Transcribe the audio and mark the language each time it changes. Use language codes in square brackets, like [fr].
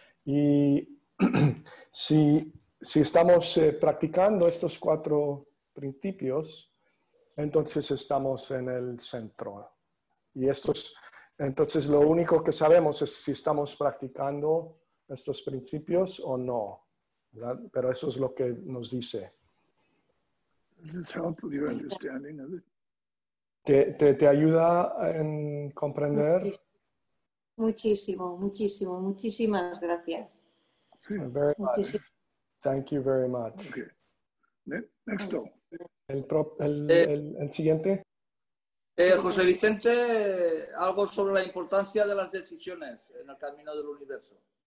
[es] Y si estamos practicando estos 4 principios, entonces estamos en el centro. Y entonces lo único que sabemos es si estamos practicando estos principios o no, ¿verdad? Pero eso es lo que nos dice. [en] Does this help with your understanding of it? [es] ¿Te ayuda en comprender? Muchísimo, muchísimo, muchísimas gracias. Sí. [en] Very much. [es] Muchísimo. [en] Thank you very much. Okay. Next up. [es] El siguiente. José Vicente, algo sobre la importancia de las decisiones en el camino del universo.